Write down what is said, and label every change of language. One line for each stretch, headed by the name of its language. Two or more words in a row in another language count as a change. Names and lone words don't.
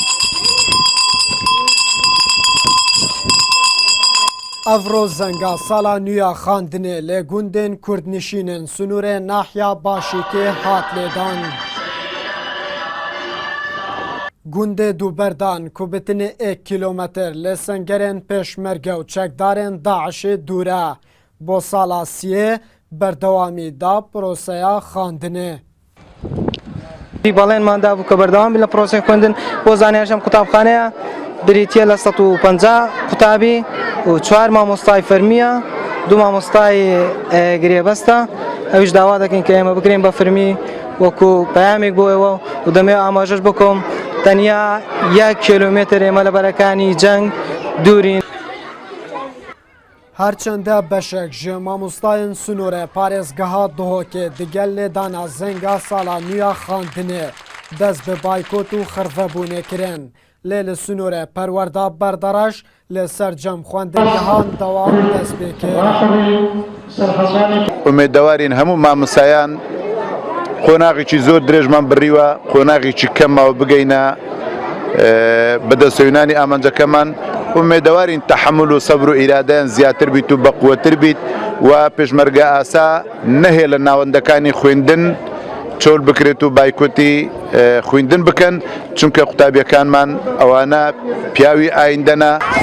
Kurdish: ئەڤڕۆ زەنگا ساڵا نویا خاندنێ لێ گوندên کوردنشینên سنوورê Nahya Başîkê hat lêdan. Gundê Duberdan ku bitinê 1 kîlometr lê sengerên pêşmerge û çekdarên Daişê dûr e. Bo sala siyê berdewamî da proseya xandinê.
Central Kurdish: باڵێنمان دابوو کە بەردەوام لە پرۆسەی خوێندن بۆ زانیاریشم قوتابخانەیە بریتیە لە 150 قوتابی و 4 مامۆستای فەرمیە 2 مامۆستای گرێبەستە ئەویش داوا دەکەین کە ئێمە بگرین بە فەرمی وەکو پەیامێک بۆ ئێوە و دەمێ ئاماژەش بکۆم تەنیا 1 کیلۆمێتر ئێمە لە بەرەکانی جەنگ دوورین.
Kurdish: هەرچەندە بەشێک ji mamostayên Sunûrê parêzgeha Duhokê digel lêdana zenga sala nûya xandinê dest bi baykot û xirvebûnê kirin. Lê li Sunûrê perwerda berdaraş li ser cem xwendingehan dewam dest pê kir.
Central Kurdish: Umêddewarên hemû mamostayan qonaxekî zor dirêjman birîwe qonaxekî kem mawe bigeyne bi destewînanî amancekeman umêddewarên tehemûl û sebr û îradeyan ziyadtir bît û beqûwetir bît we pêşmerge asa nehê li nawendekanî xwêndin çol bikirêt û baykotî xwîndin bikin çunke qutabiyekanman ewane piyawî ayînde ne.